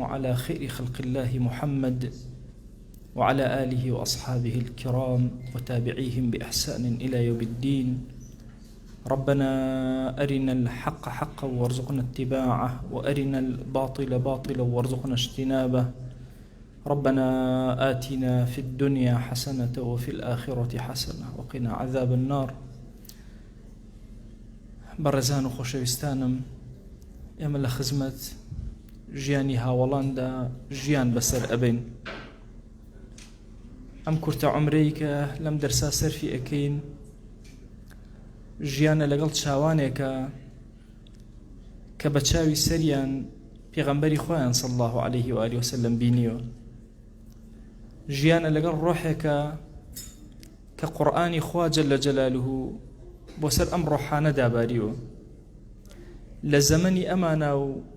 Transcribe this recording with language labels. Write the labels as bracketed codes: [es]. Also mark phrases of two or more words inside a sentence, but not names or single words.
[ar] على خير خلق الله محمد وعلى آله وأصحابه الكرام وتابعيهم بإحسان إلى يوم الدين ربنا أرنا الحق حقا وارزقنا اتباعه وأرنا الباطل باطلا وارزقنا اجتنابه ربنا آتنا في الدنيا حسنة وفي الآخرة حسنة وقنا عذاب النار [ckb] بەڕێزان و خۆشەویستانم ئێمە لە خزمەت ژیانی هاوڵاندا ژیان بەسەر ئەبین ئەم کورتە عومرەی کە لەم دەرسا سەرفی ئەکەین ژیانە لەگەڵ چاوانێکە کە بە چاوی سەریان پێغەمبەری خۆیان [ar] صلی الله عليه و آله وسلم [ckb] بینیوە ژیانە لەگەڵ ڕۆحێکە کە قورئانی خوا [ar] جەل جەلالوه [ckb] بۆ سەر ئەم ڕۆحانە داباریوە لە زەمەنی ئەمانە و